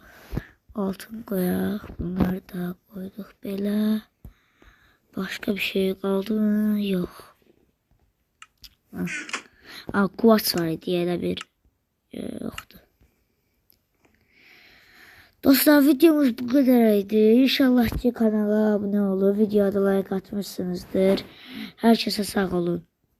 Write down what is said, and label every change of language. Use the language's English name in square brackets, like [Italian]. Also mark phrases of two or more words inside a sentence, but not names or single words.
[Azerbaijani] Altın qoyaq. Bunları da qoyduq belə. Başqa bir şey qaldı mı? Yox. Kuvars var idi elə bir. Yoxdur. Dostlar videomuz [Turkish] bu kadar [Azerbaijani] idi. [Turkish] İnşallah ki kanala abone olup videoda like atmışsınızdır. Herkese sağ olun.